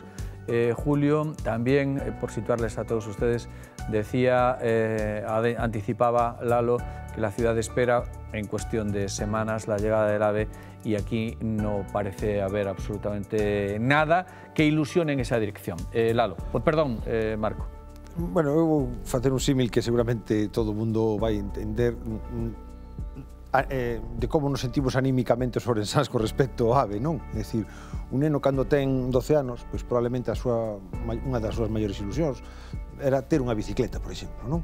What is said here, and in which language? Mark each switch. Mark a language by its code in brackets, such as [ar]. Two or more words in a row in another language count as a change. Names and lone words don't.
[es] Julio, también, por situarles a todos ustedes, decía, anticipaba Lalo, que la ciudad espera en cuestión de semanas la llegada del AVE y aquí no parece haber absolutamente nada que ilusione en esa dirección. Lalo, perdón, Marco. Bueno, [gl] eu vou facer un símil que seguramente todo o mundo vai entender de como nos sentimos anímicamente os orensans con respecto ao AVE, non? É dicir, un neno cando ten 12 anos, pois probablemente unha das súas maiores ilusións era ter unha bicicleta, por exemplo, non?